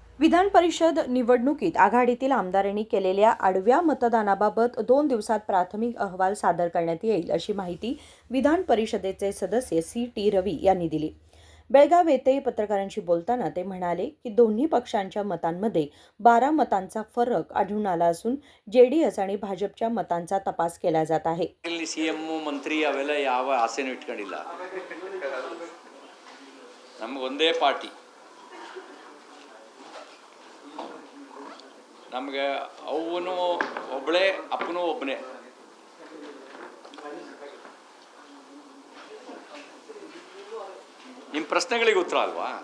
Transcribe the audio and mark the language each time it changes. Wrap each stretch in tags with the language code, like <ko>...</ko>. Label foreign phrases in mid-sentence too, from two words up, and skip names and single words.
<mr>विधान परिषद निवडणुकीत आघाडीतील आमदारांनी केलेल्या आडव्या मतदानाबाबत 2 दिवसात प्राथमिक अहवाल सादर करण्यात येईल अशी माहिती विधान परिषदेचे सदस्य सी.टी. रवी यांनी दिली. बेळगाव येथे पत्रकारांशी बोलताना ते म्हणाले की दोन्ही पक्षांच्या मतांमध्ये 12 मतांचा फरक आढळून आला असून जेडीएस आणि भाजपच्या मतांचा तपास केला जात आहे.</mr> <kn>ಸಿಎಂ ಮಂತ್ರಿ ಅವೆಲ್ಲ ಯಾವ ಆಸೆನೂ ಇಟ್ಕೊಂಡಿಲ್ಲ. ನಮ್ಗೆ ಒಂದೇ ಪಾರ್ಟಿ, ನಮಗೆ ಅವನು ಒಬ್ಬಳೇ ಅಪ್ಪನೂ ಒಬ್ಬನೇ. ನಿಮ್ಮ ಪ್ರಶ್ನೆಗಳಿಗೆ ಉತ್ತರ ಅಲ್ವಾ?</kn>